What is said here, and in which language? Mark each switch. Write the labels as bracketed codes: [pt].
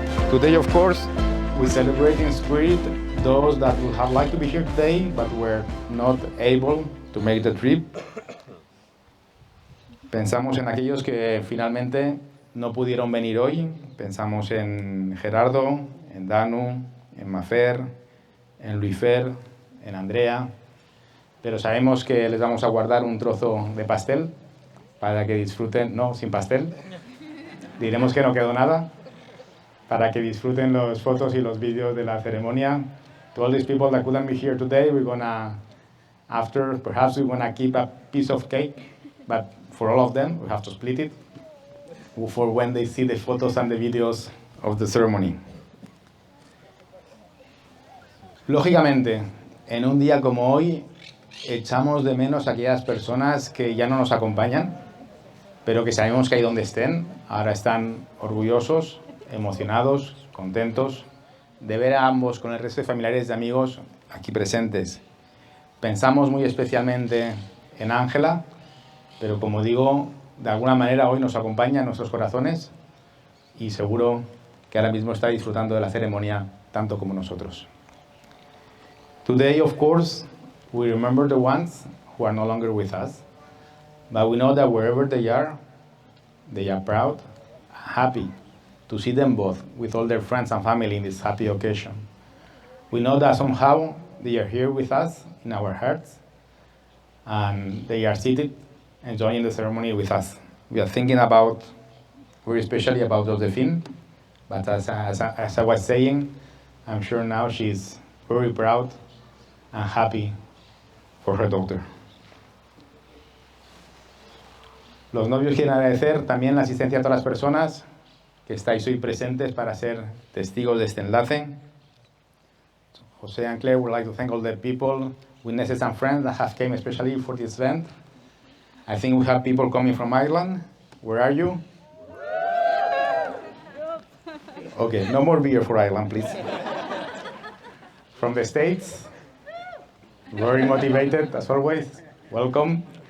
[en] Today, of course, we celebrate in spirit those that would have liked to be here today, but were not able to make the trip. [es] Pensamos en aquellos que finalmente no pudieron venir hoy. Pensamos en Gerardo, en Danu, en Mafer, en Luifer, en Andrea. Pero sabemos que les vamos a guardar un trozo de pastel para que disfruten, no, sin pastel. Diremos que no quedó nada, para que disfruten las fotos y los vídeos de la ceremonia. [en] To all these people that couldn't be here today, we're gonna, after, perhaps we're gonna keep a piece of cake, but for all of them, we have to split it for when they see the photos and the videos of the ceremony. [es] Lógicamente, en un día como hoy, echamos de menos a aquellas personas que ya no nos acompañan, pero que sabemos que ahí donde estén, ahora están orgullosos, emocionados, contentos de ver a ambos con el resto de familiares y amigos aquí presentes. Pensamos muy especialmente en Ángela, pero como digo, de alguna manera hoy nos acompaña en nuestros corazones y seguro que ahora mismo está disfrutando de la ceremonia tanto como nosotros. [en] Today, of course, we remember the ones who are no longer with us, but we know that wherever they are proud, happy to see them both with all their friends and family in this happy occasion. We know that somehow they are here with us in our hearts, and they are seated enjoying the ceremony with us. We are thinking about, very especially about Josephine, but as I was saying, I'm sure now she's very proud and happy for her daughter. [es] Los novios quieren agradecer también la asistencia a todas las personas que estáis hoy presentes para ser testigos de este enlace. [en] José and Claire would like to thank all the people, witnesses and friends that have came especially for this event. I think we have people coming from Ireland. Where are you? Okay, no more beer for Ireland, please. From the States, very motivated as always. Welcome.